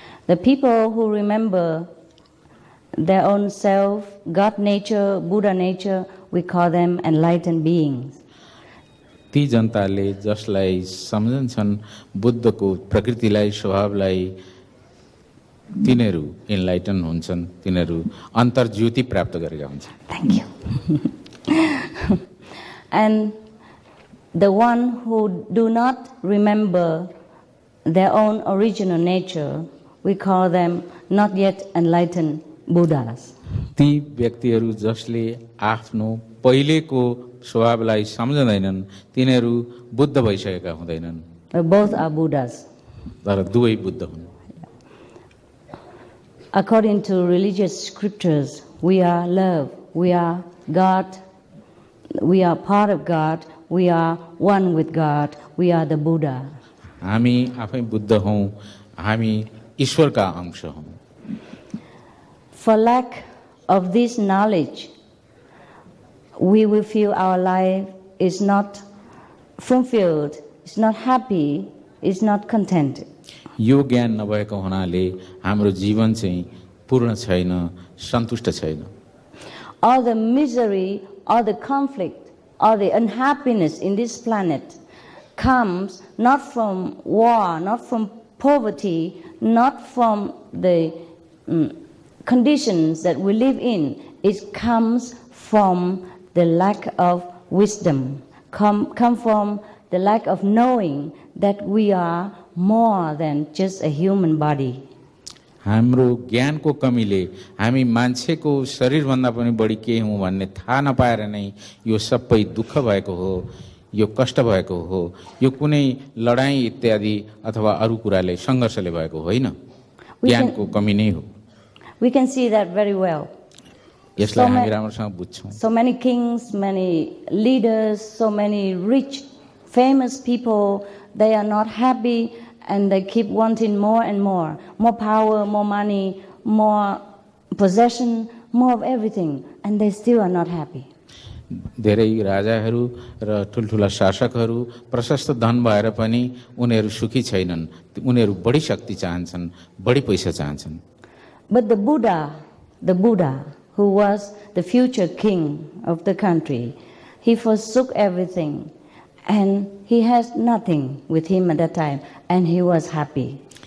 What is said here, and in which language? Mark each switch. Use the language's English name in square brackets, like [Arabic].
[English] The people who remember their own self, God nature, Buddha nature, we call them enlightened beings. [Nepali] ती जनताले जसलाई सम्झन्छन् बुद्धको प्रकृतिलाई, स्वभावलाई, तिनीहरू इन्लाइटन हुन्छन्, तिनीहरू अन्तर्ज्योति प्राप्त गरेका हुन्छन्। [English] Thank you. And the one who do not remember their own original nature, we call them not yet enlightened Buddhas. [Nepali] ती व्यक्तिहरू जसले आफ्नो पहिलेको स्वभावलाई सम्झँदैनन्, तिनीहरू बुद्ध भइसकेका हुँदैनन्। [English] Both are Buddhas. [Nepali] तर दुवै बुद्ध हुन्। [English] According to religious scriptures, we are love, we are God, we are part of God, we are one with God, we are the Buddha. [Nepali] हामी आफै बुद्ध हौँ, हामी ईश्वरका अंश हौँ। [English] For lack of this knowledge, we will feel our life is not fulfilled, is not happy, is not contented. [Nepali] यो ज्ञान नभएको हुनाले हाम्रो जीवन चाहिँ पूर्ण छैन, सन्तुष्ट छैन। [English] All the misery, all the conflict, all the unhappiness in this planet comes not from war, not from poverty, not from the conditions that we live in. It comes from the lack of wisdom, come from the lack of knowing that we are more than just a human body. [Nepali] हाम्रो ज्ञानको कमीले हामी मान्छेको शरीरभन्दा पनि बढी के हौँ भन्ने थाहा नपाएर नै यो सबै दुःख भएको हो, यो कष्ट भएको हो, यो कुनै लडाई इत्यादि अथवा अरू कुराले सङ्घर्षले भएको होइन, ज्ञानको कमी नै हो। [English] We can see that very well. [Nepali] यसलाई हामी राम्रोसँग बुझ्छौँ। [English] So many kings, many leaders, so many rich, famous people, they are not happy and they keep wanting more and more power, more money, more possession, more of everything, and they still are not happy. [Nepali] धेरै राजाहरू र ठुल्ठुला शासकहरू प्रशस्त धन भएर पनि उनीहरू सुखी छैनन्, उनीहरू बढी शक्ति चाहन्छन्, बढी पैसा चाहन्छन्। [English] But the Buddha, who was the future king of the country, he forsook everything and he has nothing with him at that time and he was happy.